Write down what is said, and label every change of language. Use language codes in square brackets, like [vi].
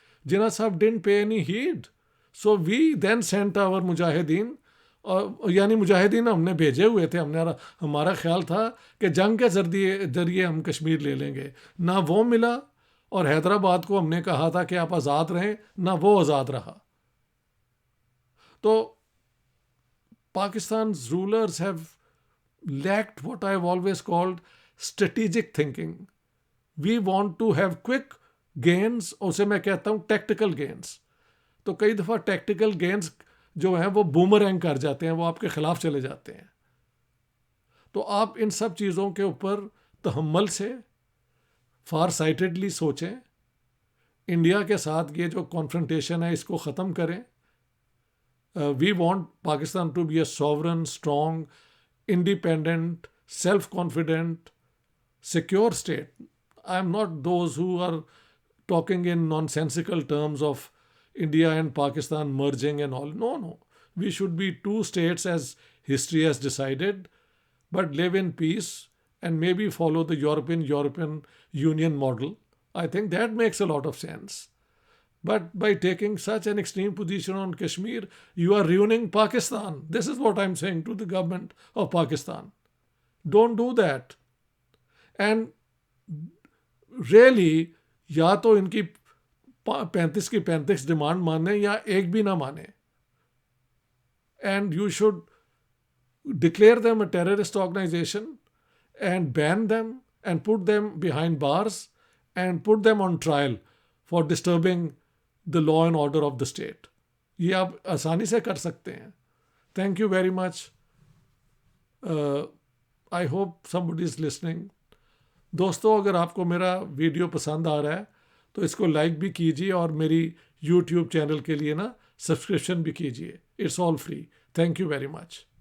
[en] جناح صاحب didn't pay any heed. So we then sent our مجاہدین, [ur] یعنی مجاہدین ہم نے بھیجے ہوئے تھے. ہمارا خیال تھا کہ جنگ کے ذریعے ہم کشمیر لے لیں گے. نہ وہ ملا, اور حیدرآباد کو ہم نے کہا تھا کہ آپ آزاد رہیں, نہ وہ آزاد رہا. [en] تو Pakistan's rulers have lacked what I've always called strategic thinking. We want to have quick gains, [ur] اسے میں کہتا ہوں [en] Tactical gains. [ur] تو کئی دفعہ ٹیکٹیکل گینز جو ہیں وہ بومرینگ کر جاتے ہیں, وہ آپ کے خلاف چلے جاتے ہیں. تو آپ ان سب چیزوں کے اوپر تحمل سے فار سائٹڈلی سوچیں. انڈیا کے ساتھ یہ جو کانفرنٹیشن ہے اس کو ختم کریں. [en] We want Pakistan to be a sovereign, strong, independent, self-confident, secure state. I am not those who are talking in nonsensical terms of India and Pakistan merging and all. No. We should be two states as history has decided, but live in peace and maybe follow the European Union model. I think that makes a lot of sense. But by taking such an extreme position on Kashmir, you are ruining Pakistan. This is what I'm saying to the government of Pakistan. Don't do that. [ur] And really, یا تو ان کی 35 کی 35 demand مانے یا ایک بھی نہ مانے. [en] And you should declare them a terrorist organization and ban them and put them behind bars and put them on trial for disturbing the law and order of the state. [ur] یہ آپ آسانی سے کر سکتے ہیں. [en] Thank you very much. I hope somebody is listening. [ur] دوستو, اگر آپ کو میرا ویڈیو پسند آ رہا ہے تو اس کو لائک بھی کیجیے اور میری یوٹیوب چینل کے لیے نا سبسکرپشن بھی کیجیے. [en] It's all free. Thank you very much.